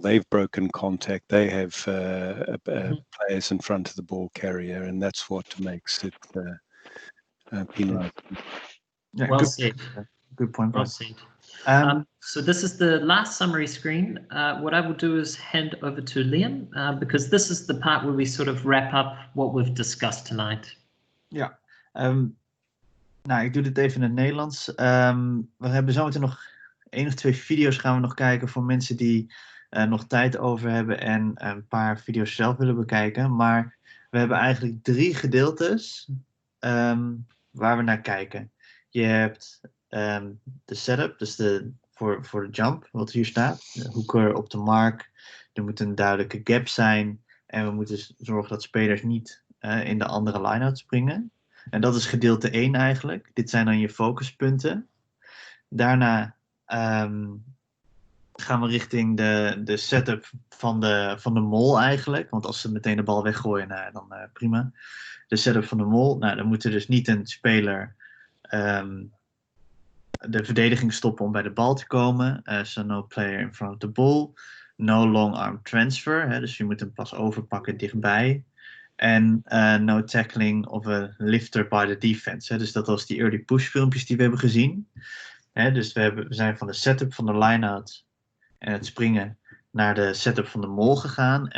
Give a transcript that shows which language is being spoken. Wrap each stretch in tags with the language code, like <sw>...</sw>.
<en>They've broken contact. They have players in front of the ball carrier, and that's what makes it penalized. Yeah, Well said. Good point, Well Brian. said. So this is the last summary screen. What I will do is hand over to Liam, because this is the part where we sort of wrap up what we've discussed tonight.</en> <nl>Ja, nou, ik doe dit even in het Nederlands. We hebben zometeen nog 1 of 2 video's gaan we nog kijken voor mensen die nog tijd over hebben en een paar video's zelf willen bekijken. Maar we hebben eigenlijk 3 gedeeltes waar we naar kijken. Je hebt de setup, dus voor de jump, wat hier staat. De hoeker op de mark. Er moet een duidelijke gap zijn. En we moeten zorgen dat spelers niet in de andere line-out springen. En dat is gedeelte 1 eigenlijk. Dit zijn dan je focuspunten. Daarna gaan we richting de setup van de mol eigenlijk. Want als ze meteen de bal weggooien, nou, dan prima. De setup van de mol. Nou, dan moet er dus niet een speler de verdediging stoppen om bij de bal te komen.</nl> <en>So no player in front of the ball. No long arm transfer.</en> <nl>Hè, dus je moet hem pas overpakken dichtbij. En</nl> <en>no tackling of a lifter by the defense.</en> <nl>Hè, dus dat was die early push filmpjes die we hebben gezien. Hè, dus we zijn van de setup van de line-out en het springen naar de setup van de mol gegaan.</nl>